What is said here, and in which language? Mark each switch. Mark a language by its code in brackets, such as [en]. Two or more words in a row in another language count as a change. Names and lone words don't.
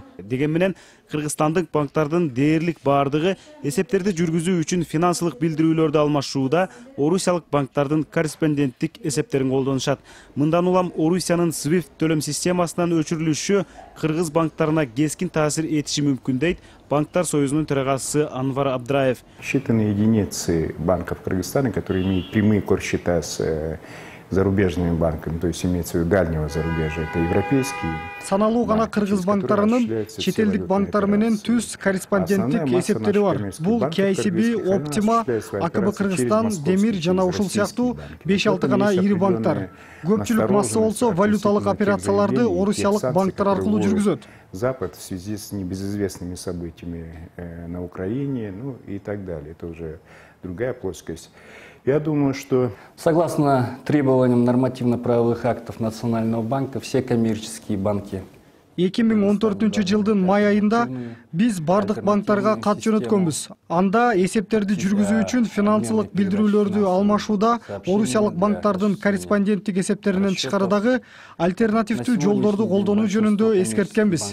[ky] Деген менен Кыргызстандык банктардын дээрлик баардыгы эсептерди жүргүзүү үчүн финансылык билдирүүлөрдү алмашууда орусиялык банктардын корреспонденттик эсептерин колдонушат. Мындан улам Орусиянын SWIFT төлөм системасынан өчүрүлүшү кыргыз банктарына кескин таасир этиши мүмкүн дейт Банктар союзунун төрагасы Анвар Абдраев. [ru] Считанные единицы банков Кыргызстана, которые имеют прямые корсчета с зарубежными банками, то есть имеется в виду дальнего зарубежья, это европейские. [ky] Саналуу гана кыргыз банктарынын четелдик банктар менен түз корреспонденттик эсептери бар. Бул KCB, Optima, АКБ Кыргызстан, Демир жана ушул сыяктуу 5-6 гана ири банктар. Көпчүлүк масса болсо валюталык операцияларды орусиялык банктар аркылуу жүргүзөт. [ru] Запад в связи с небезызвестными событиями на Украине, ну и так далее. Это уже другая плоскость. Я думаю, что... Согласно требованиям нормативно-правовых актов Национального банка, все коммерческие банки [ky] 2014 жылдын май айында биз бардык банктарга кат жөнөткөнбүз. Анда эсептерди жүргүзүү үчүн финансылык билдирүүлөрдү алмашууда орусиялык банктардын корреспонденттик эсептеринен тышкары дагы альтернативдүү жолдорду колдонуу жөнүндө эскерткенбиз.